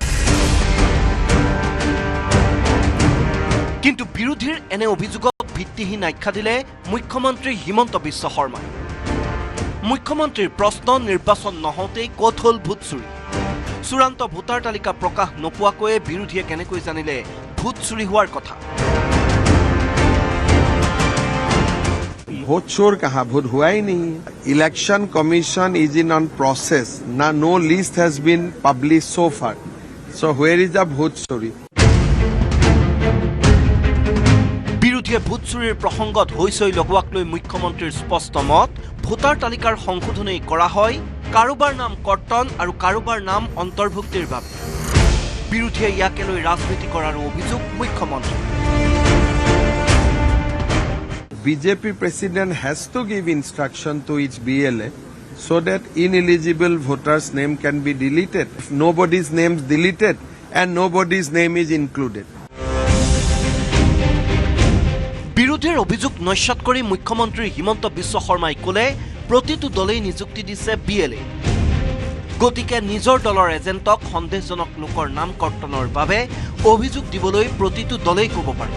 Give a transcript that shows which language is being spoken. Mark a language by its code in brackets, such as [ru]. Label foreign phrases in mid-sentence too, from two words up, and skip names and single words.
[as] কিন্তু বিৰোধীৰ এনে অভিযোগক ভিত্তিহীন আখ্যা দিলে মুখ্যমন্ত্ৰী হিমন্ত বিশ্ব শৰ্মাই। মুখ্যমন্ত্ৰীৰ প্ৰশ্ন, নিৰ্বাচন নহওঁতেই ক'ত হ'ল ভোট চুৰি? চূড়ান্ত ভোটাৰ তালিকা প্ৰকাশ নোপোৱাকৈয়ে বিৰোধীয়ে কেনেকৈ জানিলে ভোট চুৰি হোৱাৰ কথা? [hi] ভোট चोर कहाँ, भोट हुआ ही नहीं। [en] election commission is in on process na, no list has been publish so far, so where is the [hi] भोट चोरी? [as] বিৰোধীয়ে ভোট চুৰিৰ প্ৰসংগত হৈচৈ লগোৱাক লৈ মুখ্যমন্ত্ৰীৰ স্পষ্ট মত, ভোটাৰ তালিকাৰ সংশোধনী কৰা হয় কাৰোবাৰ নাম কৰ্তন আৰু কাৰোবাৰ নাম অন্তৰ্ভুক্তিৰ বাবে। বিৰোধীয়ে ইয়াকে লৈ ৰাজনীতি কৰাৰ অভিযোগ মুখ্যমন্ত্ৰী। [en] BJP president has to give instruction to each BLA so that ineligible voters' name can be deleted. If nobody's name is deleted and nobody's name is included. [as] বিৰোধীৰ অভিযোগ নস্যাৎ কৰি মুখ্যমন্ত্ৰী হিমন্ত বিশ্ব শৰ্মাই ক'লে, প্ৰতিটো দলেই নিযুক্তি দিছে BLA। গতিকে নিজৰ দলৰ এজেণ্টক সন্দেহজনক লোকৰ নাম কৰ্তনৰ বাবে অভিযোগ দিবলৈ প্ৰতিটো দলেই ক'ব পাৰে।